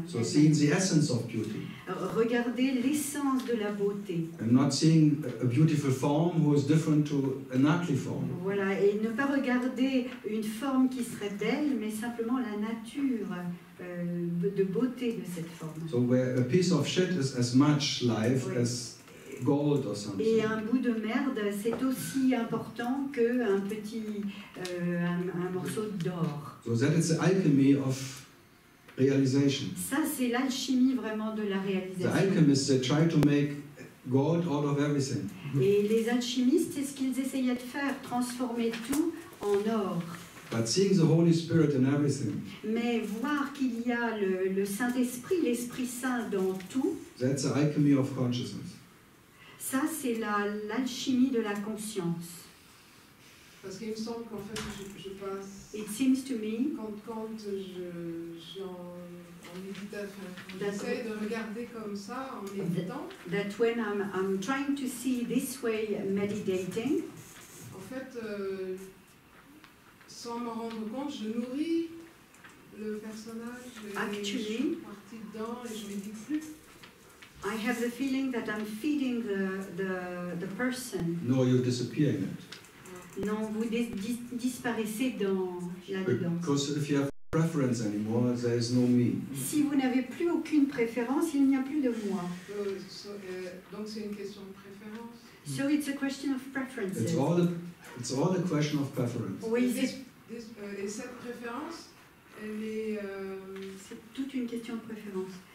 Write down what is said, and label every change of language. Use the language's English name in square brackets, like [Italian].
[English] So seeing the essence of beauty. [French] Regardez l'essence de la beauté. [English] And not seeing a beautiful form who is different to an ugly form. [French] Voilà, et ne pas regarder une forme qui serait belle, mais simplement la nature de beauté de cette forme. [English] So where a piece of shit is as much life as gold or something. [French] Et un bout de merde, c'est aussi important qu'un petit un morceau d'or. [English] So that is the alchemy of realization. [French] Ça, c'est l'alchimie vraiment de la réalisation. [English] The alchemists, they try to make gold out of everything. [French] Et les alchimistes, c'est ce qu'ils essayaient de faire, transformer tout en or. [English] But seeing the Holy Spirit in everything. [French] Mais voir qu'il y a le Saint-Esprit, l'Esprit Saint dans tout. [English] That's the alchemy of consciousness. [French] Ça, c'est l'alchimie de la conscience. Parce qu'il me semble qu'en fait, je passe. [English] It seems to me. [French] Quand je en méditation, j'essaie de regarder comme ça en méditant. [English] That when I'm trying to see this way, meditating. [French] En fait, sans m'en rendre compte, je nourris le personnage. Je suis partie dedans et je ne médite plus. [English] I have the feeling that I'm feeding the person. No, you're disappearing it. [French] Non, vous disparaissez là-dedans. [English] Because if you have preference anymore, there is no me. [French] Si vous n'avez plus aucune préférence, il n'y a plus de moi. Donc c'est une question de préférence. [English] So it's a question of preferences. It's all a question of preference. [French] Oui, et cette préférence, elle est. C'est toute une question de préférence.